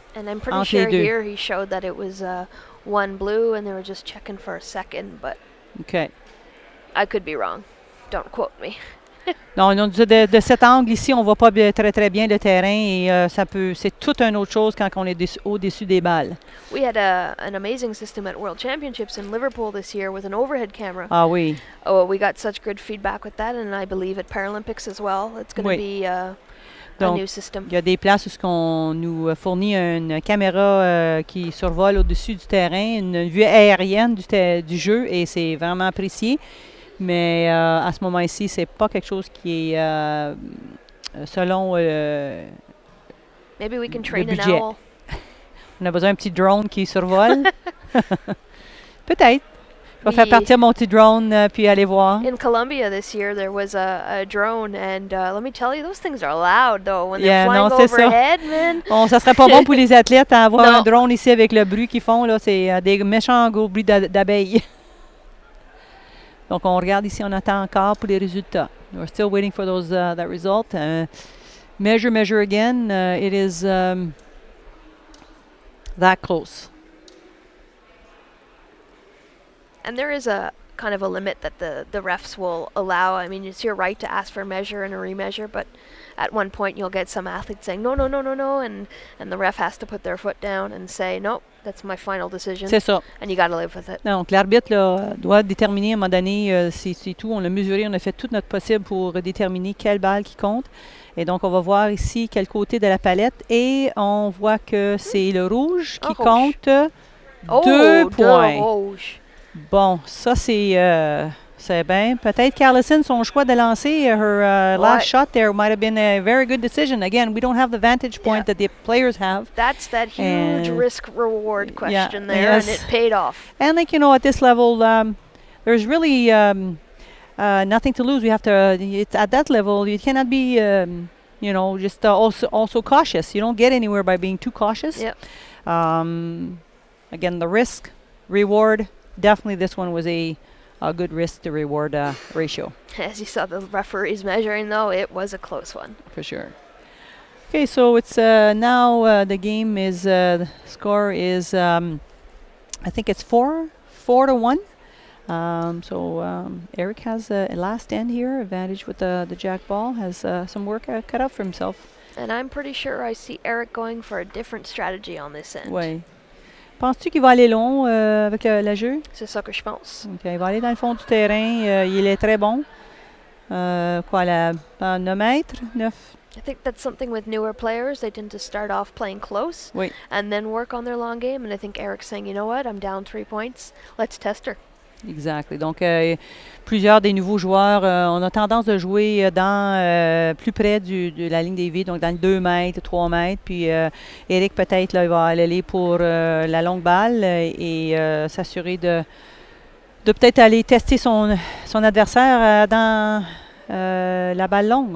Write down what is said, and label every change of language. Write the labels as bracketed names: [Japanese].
[English] And I'm pretty sure here he showed that it was one blue, and they were just checking for a second, but I could be wrong. Don't quote me. [French] Non, de cet angle ici, on ne voit pas très très bien le terrain et c'est toute une autre chose quand on est au-dessus des balles. [English] We had an amazing system at World Championships in Liverpool this year with an overhead camera. [French] Ah oui. [English] Oh, we got such good feedback with that, and I believe at Paralympics as well. It's going to be [French] Donc, il y a des places où on nous fournit une caméra qui survole au-dessus du terrain, une vue aérienne du jeu, et c'est vraiment apprécié. Mais à ce moment-ci, c'est pas quelque chose qui est selon [English] Maybe we can train [French] le budget. [English] An owl. [French] On a besoin d'un petit drone qui survole. Peut-être. Je vais faire partir mon petit drone puis aller voir. [English] In Colombia this year, there was a drone, and let me tell you, those things are loud, though, when they're flying overhead, man. [French] Bon, ça serait pas bon pour les athlètes à avoir un drone ici avec le bruit qu'ils font. Là, c'est des méchants gros bruits d'abeilles. Donc, on regarde ici, on attend encore pour les résultats. [English] We're still waiting for that result. Measure again. It is that close. And there is a kind of a limit that the refs will allow. I mean, it's your right to ask for a measure and a remeasure, but at one point you'll get some athletes saying no, no, no, no, no, and the ref has to put their foot down and say no, that's my final decision. [French] C'est ça. [English] And you got to live with it. [French] Donc, l'arbitre là, doit déterminer à un moment donné, c'est tout. On l'a mesuré, on a fait tout notre possible pour déterminer quelle balle qui compte. Et donc, on va voir ici quel côté de la palette. Et on voit que c'est le rouge qui compte 2 points. Rouge. Bon, ça, c'est bien. Peut-être Carlison, son choix de lancer [English] her last shot there might have been a very good decision. Again, we don't have the vantage point that the players have. That's that huge risk-reward question there, yes. and it paid off. And like, at this level, there's really nothing to lose. We have to, it's at that level, you cannot be, just also cautious. You don't get anywhere by being too cautious. Yep. Again, the risk, reward, definitely this one was a good risk to reward ratio. As you saw the referees measuring, though, it was a close one. For sure. Okay, so it's now the game is, the score is, I think it's 4-1. So Eric has a last end here, advantage with the jack ball, has some work cut out for himself. And I'm pretty sure I see Eric going for a different strategy on this end. [French] Oui. Penses-tu qu'il va aller long avec la jeu? C'est ça que je pense. Okay, il va aller dans le fond du terrain. Il est très bon. Quoi, 9 mètres? 9? [English] I think that's something with newer players. They tend to start off playing close [French] Oui. [English] and then work on their long game. And I think Eric's saying, you know what, I'm down 3 points. Let's test her. [French] Exact. Donc, plusieurs des nouveaux joueurs, on a tendance de jouer plus près de la ligne des vies, donc dans le 2 mètres, 3 mètres. Puis, Eric, peut-être, là, il va aller pour la longue balle et s'assurer de peut-être aller tester son adversaire dans la balle longue.